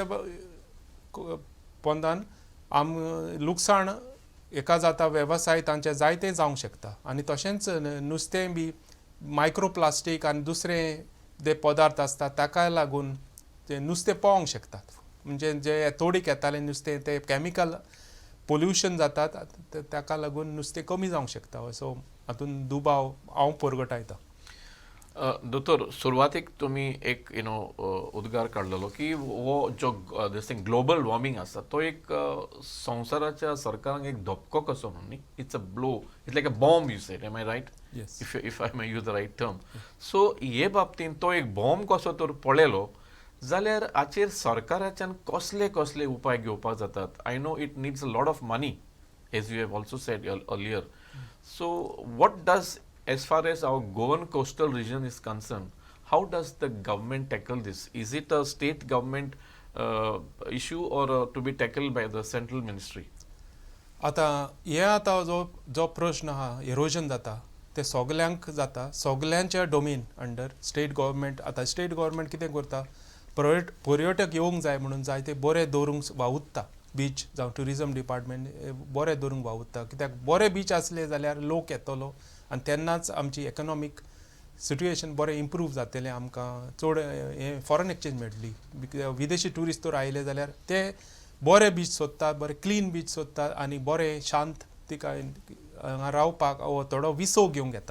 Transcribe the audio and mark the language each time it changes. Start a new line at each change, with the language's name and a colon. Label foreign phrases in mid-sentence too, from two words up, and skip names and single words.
Konkani: पोंदान लुकसाण एका जाता वेवसाय तांचे जायते जावंक शकता आनी तशेंच नुस्तें बी
English: micro plastic
Konkani: आनी दुसरे जे पदार्थ आसता ताका लागून ते नुस्तें पोवंक शकतात म्हणजे जे तोडीक येतालें नुस्तें ते
English: chemical pollution
Konkani: जातात ताका लागून नुस्तें कमी जावंक शकता असो हातून दुबाव हांव परगटायता. दोतोर सुरवातीक तुमी एक उद्गार काडलेलो की हो जो
English: this thing global warming
Konkani: आसा तो एक संवसाराच्या सरकारांक एक धपको कसो म्हणून न्ही
English: it's a blow it's like a bomb you said am I right if I may use the right term so
Konkani: हे बाबतींत तो एक बॉम्ब कसो तर पळयलो जाल्यार हाचेर सरकाराच्यान कसले कसले उपाय घेवपाक जातात.
English: I know it needs a lot of money as you have also said earlier. so what does as far as our Goan coastal region is concerned, how does the government tackle this? Is it a state government issue or to be tackled by the central ministry?
Konkani: आता जो प्रश्न आहा इरोजन जाता ते सगल्यांक जाता सगल्यांच्या
English: domain under state government.
Konkani: आतां
English: state government
Konkani: कितें करता पर्यटक येवंक जाय म्हणून जायते बरे दवरूंक वावुरता बीच जावं
English: tourism department
Konkani: बरे दवरूंक वावुरता कित्याक बरे बीच आसले जाल्यार लोक येतलो आनी तेन्नाच आमची
English: economic situation
Konkani: बरें इम्प्रूव जातलें आमकां चड हें
English: foreign exchange
Konkani: मेळटली विदेशी ट्युरिस्ट तर आयले जाल्यार ते बरे बीच सोदतात बरे
English: clean beach
Konkani: सोदतात आनी बरें शांत तिका हांगा रावपाक थोडो विसव घेवंक येता.